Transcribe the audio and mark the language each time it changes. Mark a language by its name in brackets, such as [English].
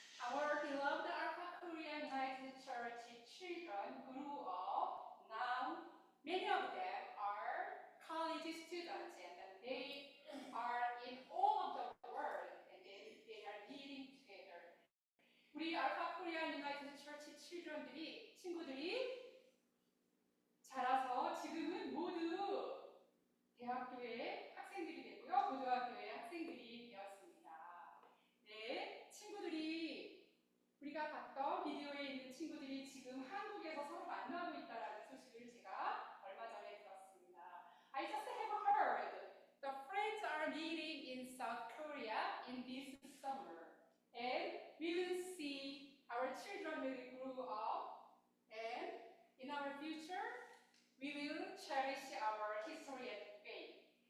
[English] Our beloved Alpha Korea United Church children grew up. Now, many of them are college students, and they are in all of the world, and they are meeting together. [Korean] 우리 Alpha Korea United Church children들이, 친구들이 자라서 지금은 모두 대학교의 학생들이 되고요, 고등학교의 학생들이 되었습니다. 네, 친구들이 우리가 봤던 비디오에 있는 친구들이 지금 한국에서 서로 만나고 있다는 소식을 제가 얼마 전에 들었습니다. [English] I just have heard the friends are meeting in South Korea in this summer, and we will see our children will grow up, and in our future we will cherish our history and faith.